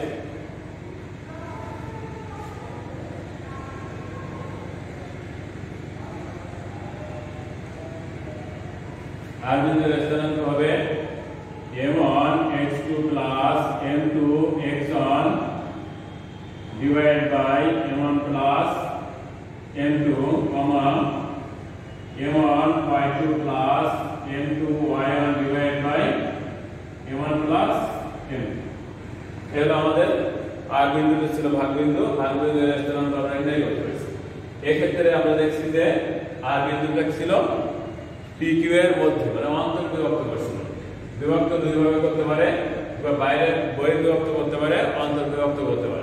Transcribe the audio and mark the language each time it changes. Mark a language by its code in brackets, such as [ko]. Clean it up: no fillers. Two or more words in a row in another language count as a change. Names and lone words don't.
[en] r [bn] বিন্দুর স্থানাঙ্ক হবে [en] m1 x2 plus m2 x1 divided by m1 plus m2 comma m1 y2 plus m2 y1 divided by m1 plus m. [bn] এগুলো আমাদের আর বিন্দুটা ছিল ভাগবিন্দু, ভাগবিন্দুর স্থানাঙ্ক আমরা নির্ণয় করতে পারছি। এই ক্ষেত্রে আমরা দেখছি যে আর বিন্দুটা ছিল PQ এর মধ্যে, মানে অন্তর্বিভক্ত করছিল। বিভক্ত দুই ভাবে করতে পারে, বা বাইরে বহির্বিভক্ত করতে পারে, অন্তর্বিভক্ত করতে পারে।